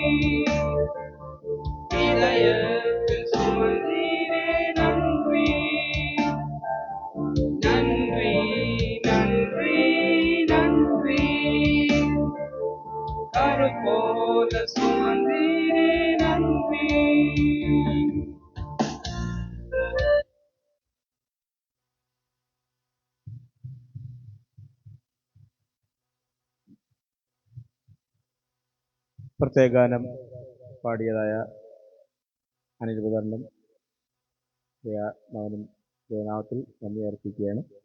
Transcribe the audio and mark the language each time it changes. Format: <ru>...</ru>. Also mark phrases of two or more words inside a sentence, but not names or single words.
<ta>இதயத்தில் சுமந்தீரே நன்றி நன்றி நன்றி நன்றி கரு போல சுமந்தீரே நன்றி</ta> <ml>പ്രത്യേക ഗാനം പാടിയതായ അനിൽ ബ്രദറിനും മകനും ദൈവനാമത്തിൽ നന്ദി അർപ്പിക്കുകയാണ്.</ml>